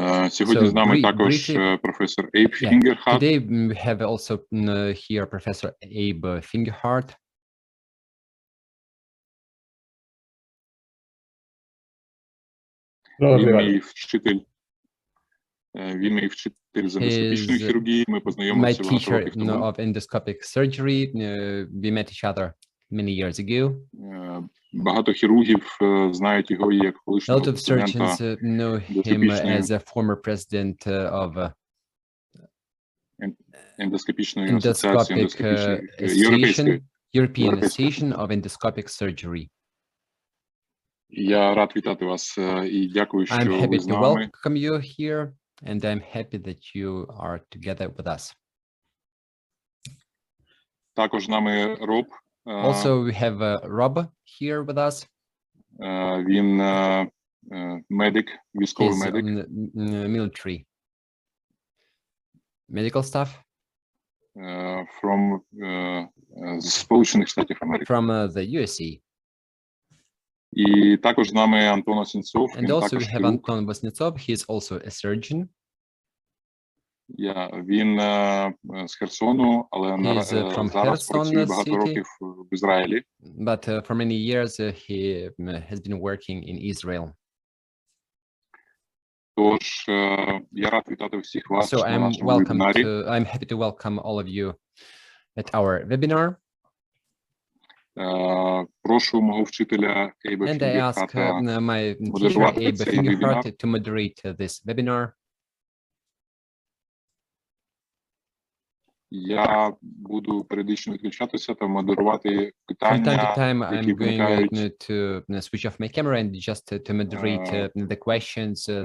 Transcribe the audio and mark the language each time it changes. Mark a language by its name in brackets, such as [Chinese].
[Ukrainian] Сьогодні з нами також професор Ейб Фінгерхарт. [English] Today we have also here Professor Abe Fingerhart. [Ukrainian] Він мій вчитель з ендоскопічної хірургії. Ми познайомилися багато років тому. [English] My teacher of endoscopic surgery. We met each other many years ago. [Ukrainian] Багато хірургів знають його як колишнього президента. [English] A lot of surgeons know him as a former president of [Ukrainian] ендоскопічної асоціації, [English] European Association of Endoscopic Surgery. [Ukrainian] Я рад вітати вас і дякую, що ви з нами. [English] I'm happy to welcome you here, and I'm happy that you are together with us. [Ukrainian] Також з нами Роб. [English] Also, we have Rob here with us. [Ukrainian] Він медик, військовий медик. [English] Military medical staff. From [Ukrainian] Сполучених Штатів Америки. [English] From the USA. [Ukrainian] І також з нами Антон Осінцов. [English] And also we have Anton Vosnetsov. He is also a surgeon. [Ukrainian] Він з Херсону, але зараз працює багато років в Ізраїлі. [English] But for many years he has been working in Israel. [Ukrainian] Тож я рад вітати всіх вас на нашому вебінарі. [English] I'm happy to welcome all of you at our webinar. [Ukrainian] Прошу мого вчителя Ейба Фінгерхарта модерувати цей вебінар. [English] To moderate this webinar. [Ukrainian] Я буду періодично відключатися та модерувати питання, [English] From time to time, [Ukrainian] які [English] I'm [Ukrainian] виникають [English] going to switch off my camera and just to moderate the questions